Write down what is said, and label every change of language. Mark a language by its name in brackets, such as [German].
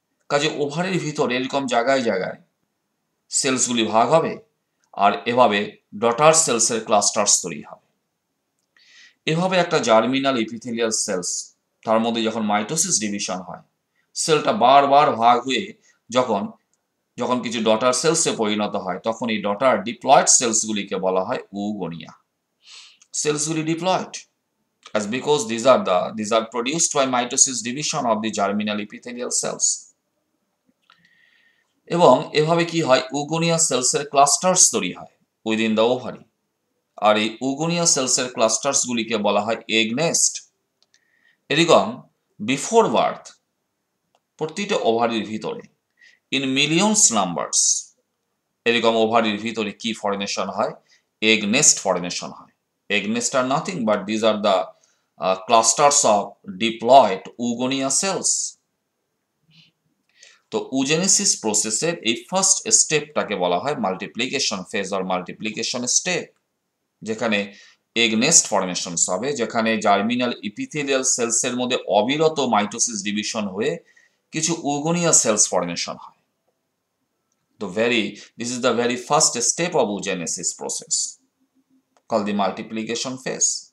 [Bangla] কাজে ওভারির ভিতরে এরকম জায়গায় জায়গায় সেলসগুলি ভাগ হবে আর এভাবে ডটার সেলসের ক্লাস্টার্স তৈরি হবে। এভাবে একটা জার্মিনাল এপিথেলিয়াল সেলস তার মধ্যে যখন মাইটোসিস ডিভিশন হয়, সেলটা বারবার ভাগ হয়ে যখন যখন কিছু ডটার সেলসে পরিণত হয়, তখন এই ডটার ডিপ্লয়েড সেলসগুলিকে বলা হয় উগোনিয়া। [English] সেলসগুলি diploid as because these are produced by mitosis division of the germinal epithelial cells. [Bangla] এবং এভাবে কি হয়, উগোনিয়া সেলসের ক্লাস্টার্স তৈরি হয় [English] within the ovary, [Bangla] আর এই উগোনিয়া সেলসের ক্লাস্টার্স গুলিকে বলা হয় এগ নেস্ট। এরকম [English] before birth [Bangla] প্রতিটা ওভারির ভিতরে [English] in millions numbers [Bangla] এরকম ওভারির ভিতরে কি ফর্মেশন হয়, এগ নেস্ট ফর্মেশন হয়। [English] Egg nest are nothing but these are the clusters of diploid oogonia cells. [Bangla] তো oogenesis প্রসেসের এই ফার্স্ট স্টেপটাকে বলা হয় multiplication phase or multiplication step, যেখানে এগ নেস্ট ফরমেশনস হবে, যেখানে জার্মিনাল ইপিথেলিয়াল সেলসের মধ্যে অবিরত মাইটোসিস ডিভিশন হয়ে কিছু উগোনিয়া সেলস ফরমেশন হয়। [English] This is the very first step of oogenesis process called the multiplication phase.